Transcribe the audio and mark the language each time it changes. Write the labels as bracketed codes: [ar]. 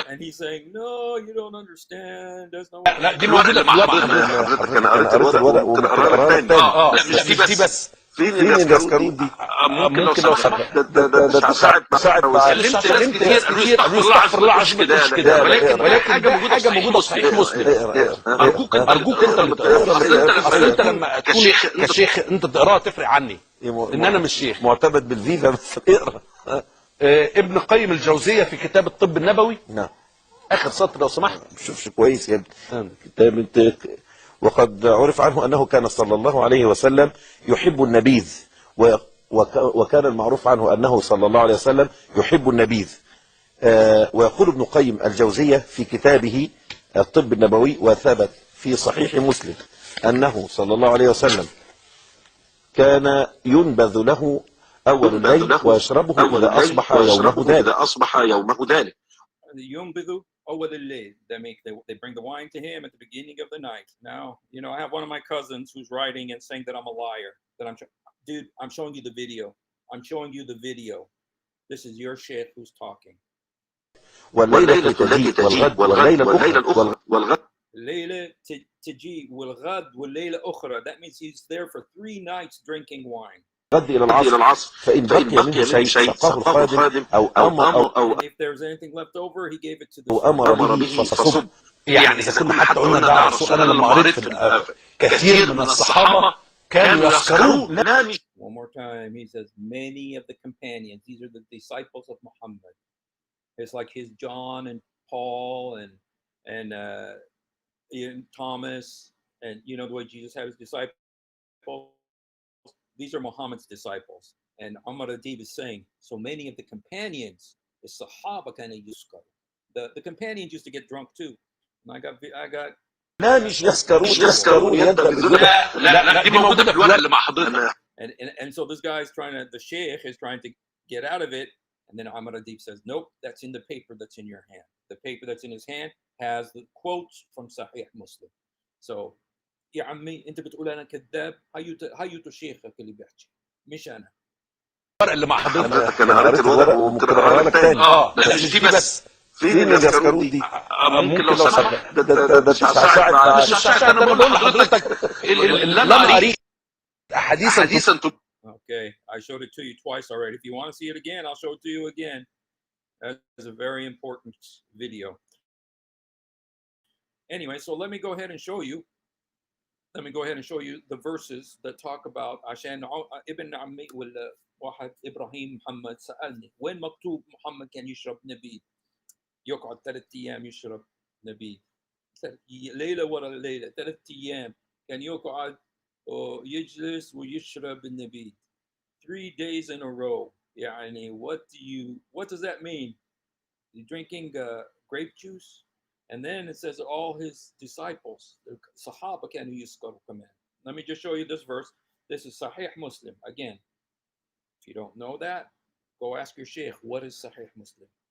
[en] And he's saying, no, you don't understand. There's no. [ar] لا دي موجودة. حضرتك أنا قريت الورق وممكن أقرأ الثاني. مش دي بس. فين اليسكرون دي؟ ممكن لو سمحت. ده ساعد مع كلمت ناس كتير استغفر الله عشان ما تقولش كده. ولكن حاجة موجودة في صحيح مسلم. أرجوك أنت اللي تقرأ. أصل أنت لما تكون كشيخ أنت تقرأها تفرق عني. إن أنا مش شيخ. معتمد بالفيزا بس اقرأ. ابن القيم الجوزية في كتاب الطب النبوي. نعم. آخر سطر لو سمحت. ما بشوفش كويس يا ابني. وقد عرف عنه أنه كان صلى الله عليه وسلم يحب النبيذ وكان المعروف عنه أنه صلى الله عليه وسلم يحب النبيذ. ويقول ابن القيم الجوزية في كتابه الطب النبوي وثبت في صحيح مسلم أنه صلى الله عليه وسلم كان ينبذ له أول الليل ويشربه إذا أصبح يومه ذلك. ينبذ. أول الليل. [en] They bring the wine to him at the beginning of the night. Now, I have one of my cousins who's writing and saying that I'm a liar. Dude, I'm showing you the video. I'm showing you the video. This is your sheikh who's talking. [ar] والليلة التي تجيء والليلة الأخرى والغد الليلة تجي والغد والليلة أخرى. [en] That means he's there for 3 nights drinking wine. [ar] غد إلى العصر فإن بقي منه شيء سقاه الخادم أو [en] And if there's anything left over, he gave it to the [ar] أمر به فصب. يعني إذا كنا حتى قلنا ده على الرسول، أنا لما قريت في كثير من الصحابة كانوا يسكرون. [en] One more time, he says, many of the companions, these are the disciples of Muhammad. It's like his John and Paul and Thomas, and the way Jesus had his disciples. These are Muhammad's disciples. And Umar Adib is saying, so many of the companions, the Sahaba kind of yuskar. The companions used to get drunk too. And I got [ar] لا مش يسكرون يبدأ بالجملة. لا دي موجودة في الورق اللي مع حضرتك. [en] And so this guy's the sheikh is trying to get out of it. And then Umar Adib says, nope, that's in the paper that's in your hand. The paper that's in his hand has the quotes from Sahih Muslim. So, [ar] يا عمي انت بتقول انا كذاب، هيو شيخك اللي بيحكي مش انا. الورق اللي مع حضرتك انا قريت الورق وممكن اقرا لك تاني. مش دي بس. فين اليسكرون دي؟ ممكن لو سمحت ده الشعشعة ده انا بقول لحضرتك اللي انا قريت حديثا. [en] Okay, I showed it to you twice already. If you want to see it again, I'll show it to you again. That's a very important video. Anyway, so let me go ahead and show you. The verses that talk about [ar] عشان ابن عمي ولا واحد إبراهيم محمد سألني وين مكتوب محمد كان يشرب نبيذ، يقعد 3 أيام يشرب نبيذ، ليلة ورا ليلة 3 أيام كان يقعد ويجلس ويشرب النبيذ [en] 3 days in a row. يعني what does that mean? You drinking grape juice? And then it says all his disciples, the Sahaba [ar] كانوا يسكروا كمان. [en] Let me just show you this verse. This is Sahih Muslim. Again, if you don't know that, go ask your sheikh, what is Sahih Muslim?